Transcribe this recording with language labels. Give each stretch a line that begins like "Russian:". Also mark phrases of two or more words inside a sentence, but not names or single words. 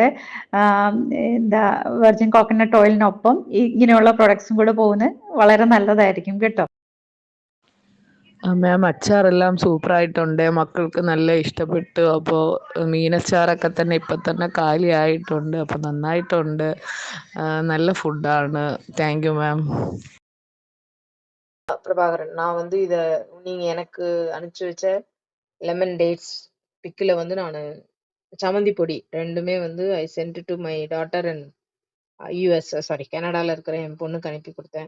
Malayalam: എന്താ
English: virgin coconut oil
Malayalam: ഇങ്ങനെയുള്ള പ്രൊഡക്ട്സും കൂടെ പോകുന്നത് വളരെ നല്ലതായിരിക്കും കേട്ടോ. മാം അച്ചാറെല്ലാം സൂപ്പറായിട്ടുണ്ട്, മക്കൾക്ക് നല്ല ഇഷ്ടപ്പെട്ടു. അപ്പോൾ മീനച്ചാറൊക്കെ തന്നെ ഇപ്പം തന്നെ കാലിയായിട്ടുണ്ട്. അപ്പോൾ നന്നായിട്ടുണ്ട്, നല്ല ഫുഡാണ്.
English: thank you ma'am.
Tamil: பிரபாகரன், நான் வந்து இதை நீங்கள் எனக்கு அனுப்பிச்சி வச்ச
English: lemon dates pickle
Tamil: வந்து நான் சமந்தி பொடி ரெண்டுமே வந்து
English: I sent to my daughter and US sorry
Tamil: கனடாவில் இருக்கிற என் பொண்ணுக்கு அனுப்பி கொடுத்தேன்.